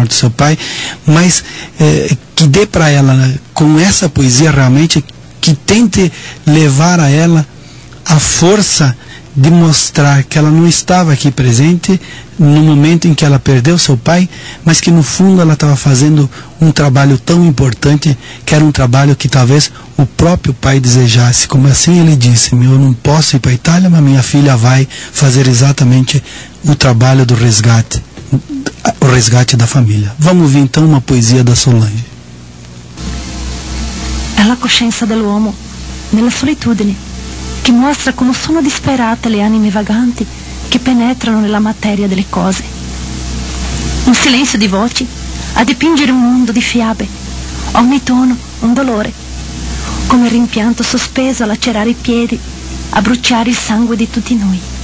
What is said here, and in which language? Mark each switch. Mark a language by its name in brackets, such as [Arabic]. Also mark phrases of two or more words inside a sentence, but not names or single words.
[Portuguese] morte do seu pai, mas que dê para ela, com essa poesia realmente, que tente levar a ela a força de mostrar que ela não estava aqui presente no momento em que ela perdeu seu pai, mas que no fundo ela estava fazendo um trabalho tão importante, que era um trabalho que talvez o próprio pai desejasse. Como assim ele disse: eu não posso ir para a Itália, mas minha filha vai fazer exatamente o trabalho do resgate, o resgate da família. Vamos ouvir então uma poesia da Solange. [Italian] È la coscienza dell'uomo nella solitudine che mostra come sono disperate le anime vaganti che penetrano nella materia delle cose. Un silenzio di voci a dipingere un mondo di fiabe, ogni tono un dolore, come il rimpianto sospeso a lacerare i piedi, a bruciare il sangue di tutti noi.